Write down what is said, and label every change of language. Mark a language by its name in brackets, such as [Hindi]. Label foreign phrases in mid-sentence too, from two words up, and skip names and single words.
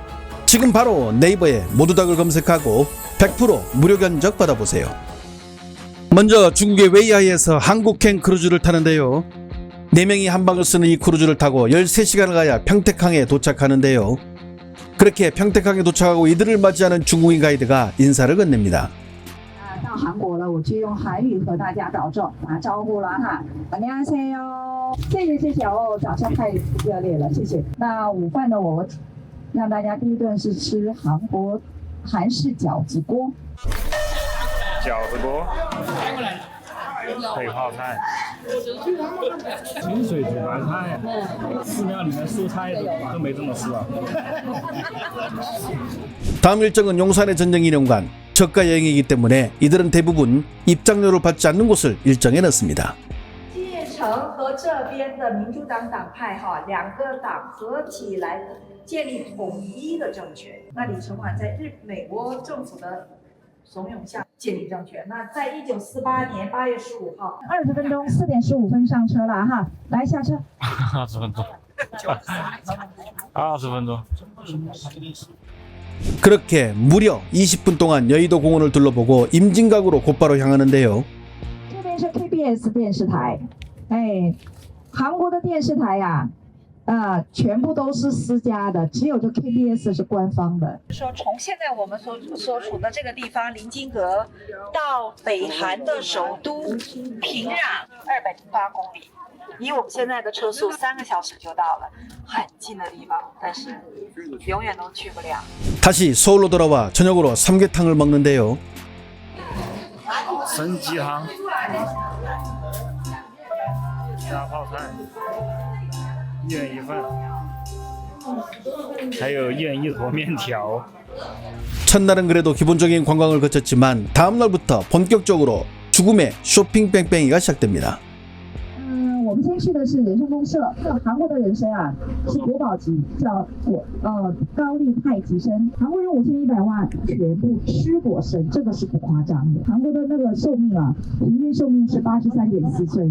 [Korean] 지금 바로 네이버에 모두닥을 검색하고 100% 무료 견적 받아보세요. 먼저 중국의 웨이하이에서 한국행 크루즈를 타는데요. 4명이 한 방을 쓰는 이 크루즈를 타고 13시간을 가야 평택항에 도착하는데요. 그렇게 평택항에 도착하고 이들을 맞이하는 중국인 가이드가 인사를 건넵니다. [Chinese] 到韩国了，我就用韩语和大家打招呼了哈。안녕하세요，谢谢哦，掌声太热烈了，谢谢。那午饭呢，我让大家第一顿是吃韩式饺子锅。饺子锅，配泡菜，清水煮白菜，寺庙里面蔬菜都没这么吃啊。 [Korean] 다음 일정은 용산의 전쟁기념관, 저가 여행이기 때문에 이들은 대부분 입장료를 받지 않는 곳을 일정에 넣습니다. [Chinese] 叶城和这边的民主党党派哈，两个党合起来建立统一的政权。那李承晚在美国政府的怂恿下建立政权。那在1948年8月15号，20分钟4点15分上车了哈，来下车。 20分钟，20分钟。 [Korean] 그렇게 무려 20분 동안 여의도 공원을 둘러보고 임진각으로 곧바로 향하는데요. [Chinese] 这边是 KBS 电视台，哎，韩国的电视台呀、全部都是私家的，只有这 KBS 是官方的。说从现在我们所处的这个地方临津阁到北韩的首都平壤208公里，以我们现在的车速3个小时就到了，很近的地方，但是永远都去不了。 [Korean] 다시 서울로 돌아와 저녁으로 삼계탕을 먹는데요. [Chinese] 参鸡汤，加泡菜，一人一份，还有一人一坨面条。 [Korean] 첫날은 그래도 기본적인 관광을 거쳤지만 다음 날부터 본격적으로 죽음의 쇼핑 뺑뺑이가 시작됩니다. [Chinese] 我们先去的是人参公社，韩国的人参啊是国宝级，叫高丽太极参。韩国人5100万全部吃果参，这个是不夸张的。韩国的那个寿命啊，平均寿命是83.4岁。